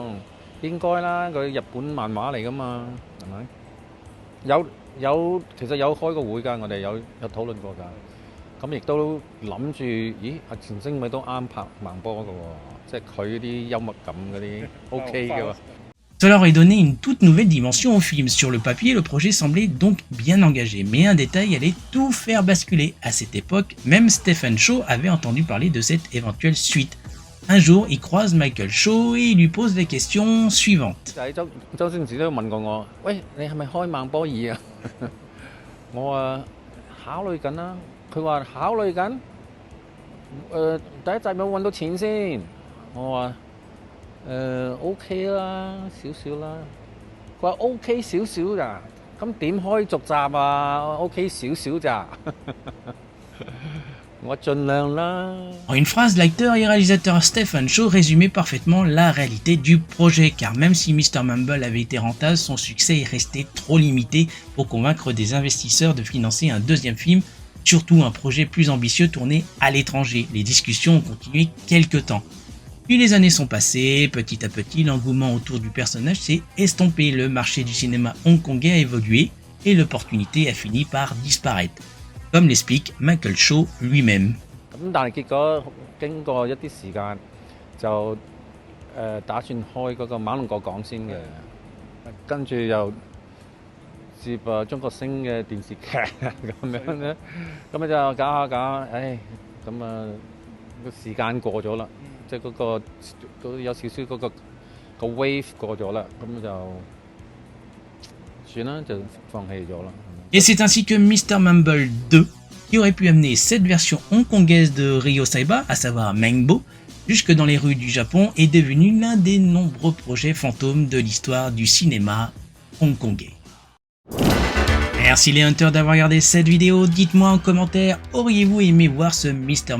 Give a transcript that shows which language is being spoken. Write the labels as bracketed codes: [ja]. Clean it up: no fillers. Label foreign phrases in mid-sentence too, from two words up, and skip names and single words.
[yue] 應該啦，佢日本漫畫嚟噶嘛，係咪？其實有開過會㗎，我哋有討論過㗎。咁亦都諗住，咦？阿錢星偉都啱拍孟波㗎喎，即係佢啲幽默感嗰啲 OK 嘅喎。 [fr] Cela aurait donné une toute nouvelle dimension au film. Sur le papier, le projet semblait donc bien engagé, mais un détail allait tout faire basculer. À cette époque, même Stephen Shaw avait entendu parler de cette éventuelle suite. Un jour, il croise Michael Shaw et il lui pose les questions suivantes. [yue] 周星馳都問過我，喂，你係咪開孟波兒啊？我話考慮緊啦。佢話考慮緊，第一集有冇揾到錢先？我話OK 啦，少少啦。佢話 OK 少少咋？咁點開續集啊 ？OK 少少咋？ [fr] En une phrase, l'acteur et réalisateur Stephen Shaw résumait parfaitement la réalité du projet, car même si Mr. Mumble avait été rentable, son succès est resté trop limité pour convaincre des investisseurs de financer un deuxième film, surtout un projet plus ambitieux tourné à l'étranger. Les discussions ont continué quelques temps. Puis les années sont passées, petit à petit l'engouement autour du personnage s'est estompé, le marché du cinéma hongkongais a évolué, et l'opportunité a fini par disparaître, comme l'explique Michael Shaw lui-même. [yue] 咁但係結果經過一啲時間，就打算開嗰個馬龍角港先嘅，跟住又接中國星嘅電視劇咁樣咧，咁就搞下搞下，唉，咁個時間過咗啦，即係嗰有少少個 wave 過咗啦，咁就算啦，就放棄咗啦。 [fr] Et c'est ainsi que Mr. Mumble 2, qui aurait pu amener cette version hongkongaise de Ryo Saiba, à savoir Mengbo, jusque dans les rues du Japon, est devenu l'un des nombreux projets fantômes de l'histoire du cinéma hongkongais. Merci les hunters d'avoir regardé cette vidéo, dites-moi en commentaire, auriez-vous aimé voir ce Mr.